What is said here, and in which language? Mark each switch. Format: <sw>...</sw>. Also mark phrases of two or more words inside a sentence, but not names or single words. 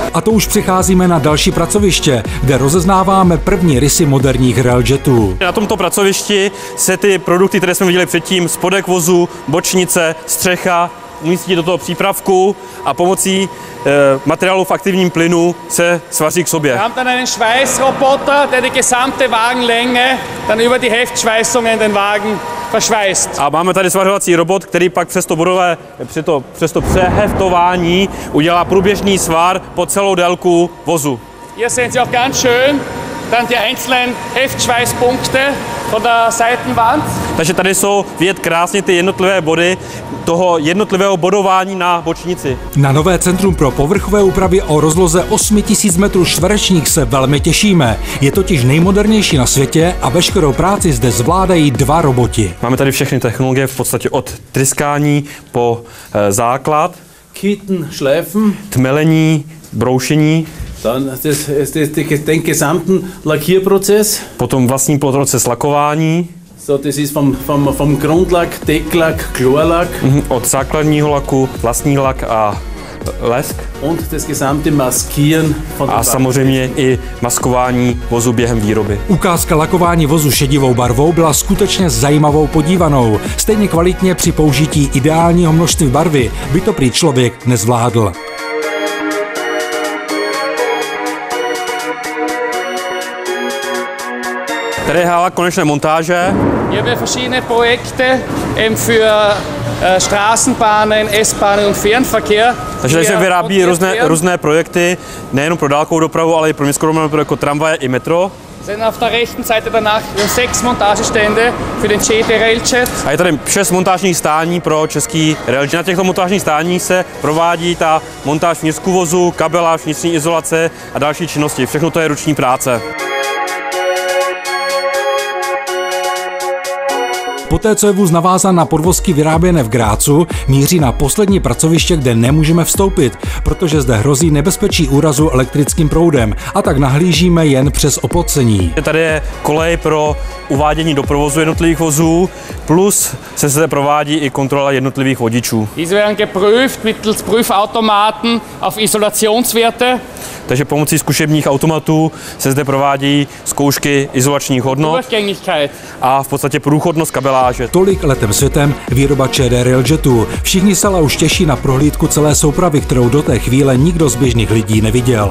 <cs>A to už přicházíme na další pracoviště, kde rozeznáváme první rysy moderních railjetů. Na tomto pracovišti se ty produkty, které jsme viděli předtím, spodek vozu, bočnice, střecha, umístí do toho přípravku a pomocí materiálu v aktivním plynu se svaří k sobě.</cs> <de>Wir haben dann einen Schweißroboter, der die gesamte Wagenlänge dann über die Heftschweißungen in den Wagen verschweißt.</de> <cs>A máme tady svařovací robot, který pak přes to přeheftování udělá průběžný svar po celou délku vozu.</cs> <de>Hier sehen Sie auch ganz schön dann die einzelnen Heftschweißpunkte von der Seitenwand.</de> <cs>Takže tady jsou vidět krásně ty jednotlivé body toho jednotlivého bodování na bočnici. Na nové centrum pro povrchové úpravy o rozloze 8000 m2 se velmi těšíme. Je totiž nejmodernější na světě a veškerou práci zde zvládají 2 roboti. Máme tady všechny technologie v podstatě od tryskání po základ,</cs> <de>Kitten, Schleifen,</de> <cs>tmelení, broušení,</cs> <de>dann den gesamten Lackierprozess.</de> <cs>Potom vlastní proces lakování.</cs> <de>So, das ist vom Grundlack, Decklack, Chlorlack.</de> <cs>Od základního laku, vlastní lak a lesk</cs> <de>Und das gesamte Maskieren von</de> <cs>a</cs> <de>den</de> <cs>samozřejmě i maskování vozu během výroby. Ukázka lakování vozu šedivou barvou byla skutečně zajímavou podívanou. Stejně kvalitně při použití ideálního množství barvy by to prý člověk nezvládl. Tady je hala konečné montáže.</cs> <de>Hier haben wir verschiedene Projekte für Straßenbahnen, S-Bahnen und Fernverkehr.</de> <cs>Takže tady se vyrábí různé projekty, nejenom pro dálkovou dopravu, ale i pro městskou dopravu, jako tramvaje i metro.</cs> <de>Sind auf der rechten Seite danach 6 Montagestände für den ČD Railjet.</de> <cs>A je tady 6 montážních stání pro český railjet. Na těchto montážních stáních se provádí ta montáž vnitřku vozu, kabeláž, vnitřní izolace a další činnosti. Všechno to je ruční práce. Poté, co je vůz navázán na podvozky vyráběné v Grácu, míří na poslední pracoviště, kde nemůžeme vstoupit, protože zde hrozí nebezpečí úrazu elektrickým proudem, a tak nahlížíme jen přes oplocení. Tady je kolej pro uvádění do provozu jednotlivých vozů, plus se zde provádí i kontrola jednotlivých vodičů.</cs> <de>Diese werden geprüft mittels Prüfautomaten auf Isolationswerte.</de> <cs>Takže pomocí zkušebních automatů se zde provádějí zkoušky izolačních hodnot a v podstatě průchodnost kabeláže. Tolik letem světem výroba ČD Railjetu. Všichni se ale už těší na prohlídku celé soupravy, kterou do té chvíle nikdo z běžných lidí neviděl.</cs>